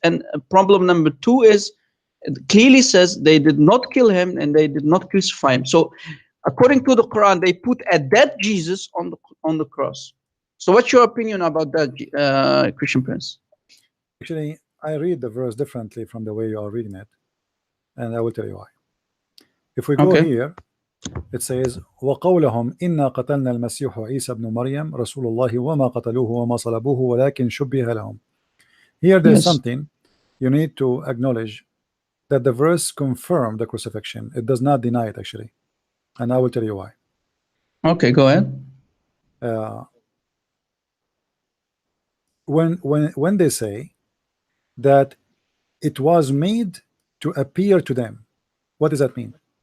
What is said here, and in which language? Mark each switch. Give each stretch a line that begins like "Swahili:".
English: And problem number 2 is, it clearly says they did not kill him and they did not crucify him. So according to the Quran, they put a dead Jesus on the cross. So what's your opinion about that, Christian Prince? Actually, I read the verse differently from the way you are reading it, and I will tell you why. If we go here, it says,
Arabic: وَقَوْلَهُمْ إِنَّا قَتَلْنَا الْمَسِيحُ عِيسَى بْنُ مَرْيَمْ رَسُولُ اللَّهِ وَمَا قَتَلُوهُ وَمَا صَلَبُوهُ وَلَكِنْ شُبِّهَ لَهُمْ.
English: Here there's something you need to acknowledge, that the verse confirms the crucifixion. It does not deny it, actually. And I will tell you why. Okay, go ahead. When they say that it was made to appear to them, what does that mean?